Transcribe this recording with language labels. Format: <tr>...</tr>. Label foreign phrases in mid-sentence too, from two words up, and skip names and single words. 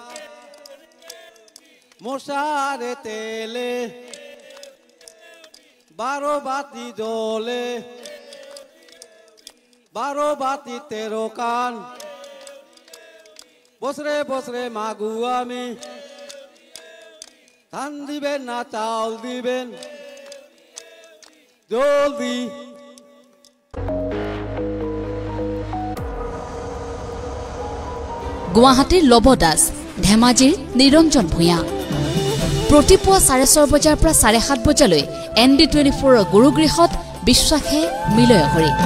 <bn>মশারে তেলে 12 বাতি জ্বলে 12 বাতি 13 কান বছরে বছরে মাগু আমি ধান দিবেন না চাউল দিবেন জলদি</bn> <as>গুৱাহাটীৰ লব দাস ধেমাজিৰ নিৰঞ্জন ভূঞা প্ৰতিপুৱা 6:30 বজাৰ পৰা 7:30 বজালৈ ND24 গুৰুগৃহত বিশ্বাসে মিলয় হৰি</as>